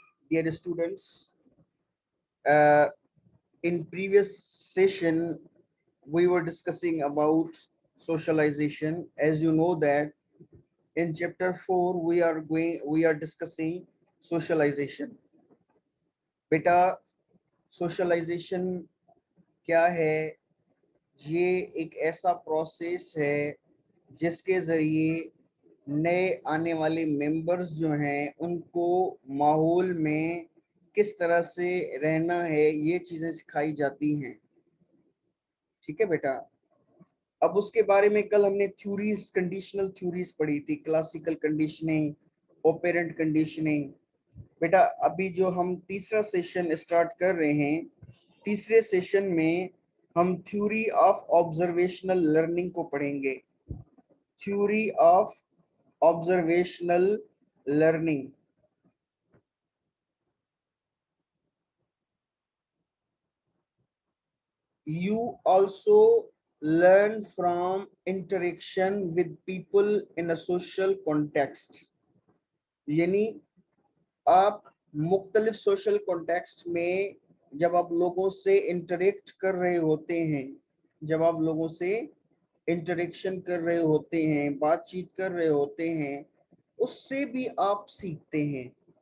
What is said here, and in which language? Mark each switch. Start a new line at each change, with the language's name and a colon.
English: Dear students, uh, in previous session we were discussing about socialization. As you know that in chapter 4 we are discussing socialization.
Hindi: बेटा socialization क्या है? ये एक ऐसा process है जिसके ज़रिए नए आने वाले मेंबर्स जो हैं उनको माहौल में किस तरह से रहना है ये चीज़ें सिखाई जाती हैं। ठीक है बेटा। अब उसके बारे में कल हमने थ्योरीज, कंडीशनल थ्योरीज पढ़ी थी, क्लासिकल कंडीशनिंग, ऑपरेंट कंडीशनिंग। बेटा अभी जो हम तीसरा सेशन स्टार्ट कर रहे हैं, तीसरे सेशन में हम थ्योरी ऑफ ऑब्जर्वेशनल लर्निंग को पढ़ेंगे।
English: Theory of observational learning. You also learn from interaction with people in a social context।
Hindi: यानी आप मुख्तलिफ सोशल कॉन्टेक्स्ट में जब आप लोगों से इंटरेक्ट कर रहे होते हैं, जब आप लोगों से इंटरेक्शन कर रहे होते हैं, बातचीत कर रहे होते हैं, उससे भी आप सीखते हैं।